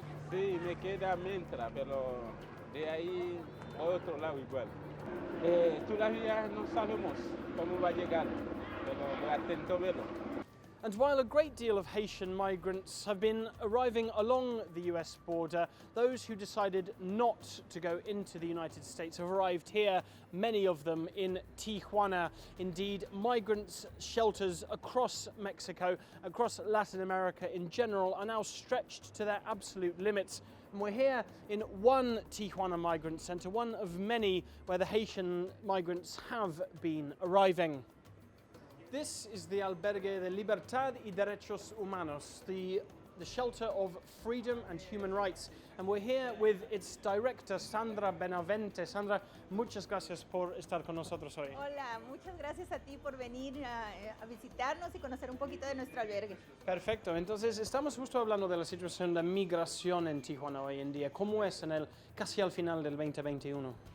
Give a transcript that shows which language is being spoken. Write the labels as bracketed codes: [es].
[es] Sí, me queda mientras, pero de ahí a otro lado igual. Todavía no sabemos cómo va a llegar, pero atento verlo. [en] And while a great deal of Haitian migrants have been arriving along the US border, those who decided not to go into the United States have arrived here, many of them in Tijuana. Indeed, migrants' shelters across Mexico, across Latin America in general, are now stretched to their absolute limits. And we're here in one Tijuana migrant center, one of many where the Haitian migrants have been arriving. This is the Albergue de Libertad y Derechos Humanos, the shelter of freedom and human rights. And we're here with its director, Sandra Benavente. [es] Sandra, muchas gracias por estar con nosotros hoy. Hola, muchas gracias a ti por venir a visitarnos y conocer un poquito de nuestro albergue. Perfecto, entonces estamos justo hablando de la situación de migración en Tijuana hoy en día. ¿Cómo es casi al final del 2021?